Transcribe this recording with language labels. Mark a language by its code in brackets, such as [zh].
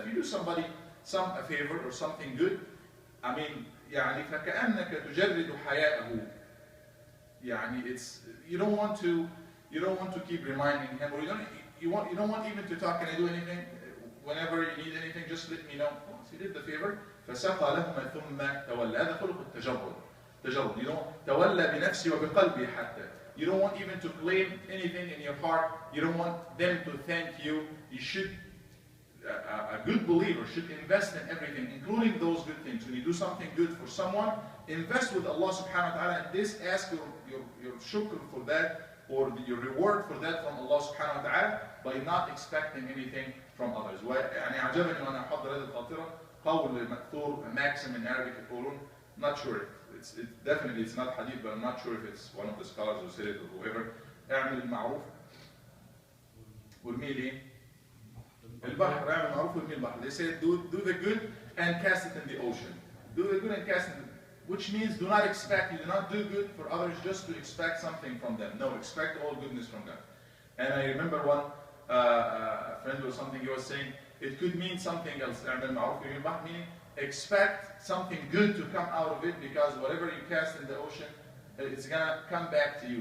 [en] If you do somebody a favor or something good, I mean, يعني [ar] فَكَأَنَّكَ تُجَرِّدُ حَيَاءَهُ. [en] يعني it's, you don't want to keep reminding him, or you don't want even to talk, can I do anything? Whenever you need anything, just let me know. Once he did the favor, [ar] فَسَقَى لَهُمَا ثُمَّ تَوَلَّى. هذا خلق التجرد. [en] You don't [ar] تولى بنفسي وبقلبي حتى. [en] You don't want even to claim anything in your heart. You don't want them to thank you. You should, a good believer should invest in everything, including those good things. When you do something good for someone, invest with Allah subhanahu wa ta'ala, and this, ask your shukr for that, or your reward for that from Allah subhanahu wa ta'ala, by not expecting anything from others. [ar] يعني عجبني وأنا أحضر هذه الخاطرة قول مأثور, [en] a maxim in Arabic [ar] يقولون, [en] not sure. Definitely it's not hadith, but I'm not sure if it's one of the scholars who said it or whoever. [ar] اعمل المعروف وارمي لي البحر. اعمل المعروف وارمي البحر. [en] They said do the good and cast it in the ocean. Do the good and cast it. which means do not expect, you do not do good for others just to expect something from them. No, expect all goodness from them. And I remember one friend or something, he was saying, it could mean something else, meaning expect something good to come out of it, because whatever you cast in the ocean, it's going to come back to you.